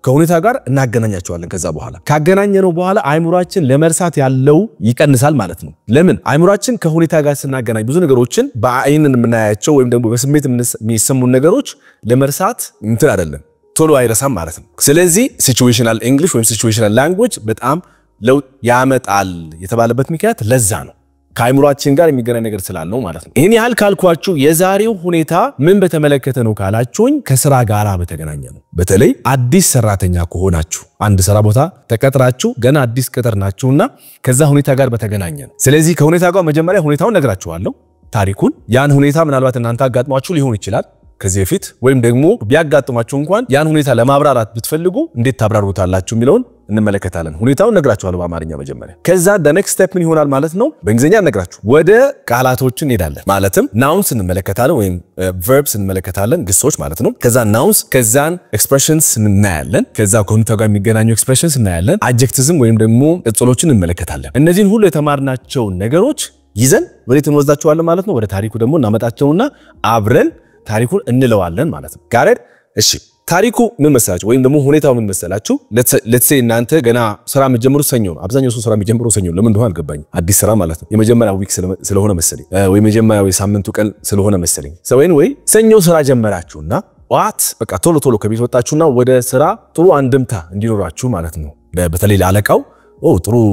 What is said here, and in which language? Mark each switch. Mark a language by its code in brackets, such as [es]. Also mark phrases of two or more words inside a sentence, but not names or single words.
[am] ከሁኔታ ጋር እናገናኛቸዋለን ከዛ በኋላ ካገናኘነው በኋላ አይምሮአችን ለመርሳት ያለው ይቀንሳል ማለት ነው ለምን አይምሮአችን ከሁኔታ ጋር ስናገናኝ ብዙ ነገሮችን በአይን የምናያቸው ወይም ደግሞ በስሜት የሚሰሙ ነገሮች ለመርሳት እንትን አይደለም ቶሎ አይረሳም ማለት ነው ስለዚህ [en] situational english [am] ወይም [en] situational language [am] በጣም ለውጥ ያመጣል የተባለበት ምክንያት ለዛ ነው ከአይምሮአችን ጋር የሚገናኝ ነገር ስላለው ማለት ነው ይሄን ያህል ካልኳችሁ የዛሬው ሁኔታ ምን በተመለከተ ነው ካላችሁኝ ከስራ ጋር በተገናኘ ነው በተለይ አዲስ ሰራተኛ ከሆናችሁ አንድ ስራ ቦታ ተቀጥራችሁ ገና አዲስ ቅጥር ናችሁና ከዛ ሁኔታ ጋር በተገናኘ ነው ስለዚህ ከሁኔታ ጋር መጀመሪያ ሁኔታውን ነግራችኋለሁ ታሪኩን ያን ሁኔታ ምናልባት እናንተ አጋጥሟችሁ ሊሆን ይችላል ከዚህ በፊት ወይም ደግሞ ቢያጋጥማችሁ እንኳን ያን ሁኔታ ለማብራራት ብትፈልጉ እንዴት ታብራሩታላችሁ የሚለውን እንመለከታለን ሁኔታውን ነግራችኋለሁ በአማርኛ መጀመሪያ ከዛ [en] the next step [am] ምን ይሆናል ማለት ነው በእንግሊዘኛ ነግራችሁ ወደ ቃላቶችን እንሄዳለን ማለትም nouns እንመለከታለን ወይም verbs እንመለከታለን ግሶች ማለት ነው ከዛ nouns ከዛን expressions እናያለን ከዛ ከሁኔታው ጋር የሚገናኙ expressions እናያለን adjectives ወይም ደግሞ ቅጽሎችን እንመለከታለን እነዚህን ሁሉ የተማርናቸው ነገሮች ይዘን ወዴት እንወስዳቸዋለን ማለት ነው ወደ ታሪኩ ደግሞ እናመጣቸውና አብረን ታሪኩን እንለዋለን ማለት ነው ጋር እሺ ታሪኩ ምን መሰላችሁ ወይም ደግሞ ሁኔታው ምን መሰላችሁ [en] let's say [am] እናንተ ገና ስራ መጀመሩ ሰኞ ነው አብዛኛው ሰው ስራ መጀመሩ ሰኞ ለምን እንደሆነ አልገባኝ አዲስ ስራ ማለት ነው የመጀመሪያው ዊክ ስለሆነ መሰለኝ ወይ የመጀመሪያው የሳምንቱ ቀን ስለሆነ መሰለኝ ወይ ሰኞ ስራ ጀመራችሁና ዋት በቃ ቶሎ ከቤት ወጣችሁና ወደ ስራ ጥሩ አንድምታ እንዲኖራችሁ ማለት ነው በተለይ ለአለቃው ጥሩ